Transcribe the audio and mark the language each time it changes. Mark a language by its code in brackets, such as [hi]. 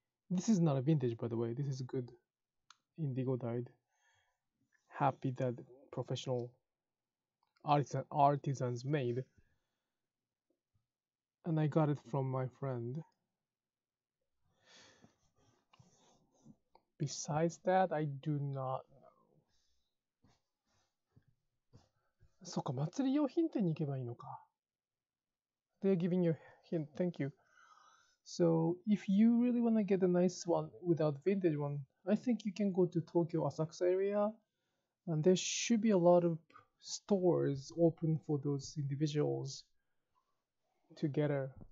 [en] This is not a vintage, by the way. This is good indigo dyed happy that professional artisans made, and I got it from my friend. Besides that, I do not know. [ja] そっか、祭り用品店に行けばいいのか。 [en] They're giving you a hint. Thank you. So if you really want to get a nice one without vintage one, I think you can go to Tokyo Asakusa area, and there should be a lot of stores open for those individuals together.